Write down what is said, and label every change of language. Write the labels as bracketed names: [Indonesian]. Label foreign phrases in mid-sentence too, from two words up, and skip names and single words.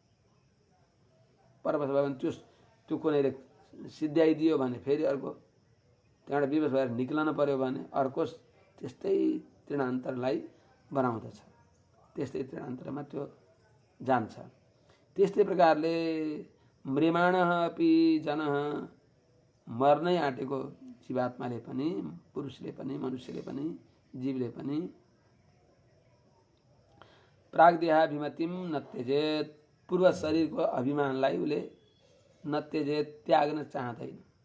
[Nepali] परवश भयो भने त्यो कुनैले सिद्ध्याइदियो भने फेरि अर्को त्यहाँबाट विवश भएर निक्लन पर्यो भने अर्को त्यस्तै तृणान्तरलाई बनाउँदछ, त्यस्तै तृणान्तरमा त्यो जान्छ। त्यस्तै प्रकारले [Sanskrit] म्रियमाणः अपि जनः, [Nepali] मर्नै आँटेको जीवात्माले पनि, पुरुषले पनि, मनुष्यले पनि, जीवले पनि [Sanskrit] प्राग्देहाभिमतिम न त्यजेत, [Nepali] पूर्व शरीरको अभिमानलाई उसले [Sanskrit] न त्यजेत, [Nepali] त्याग्न चाहँदैन।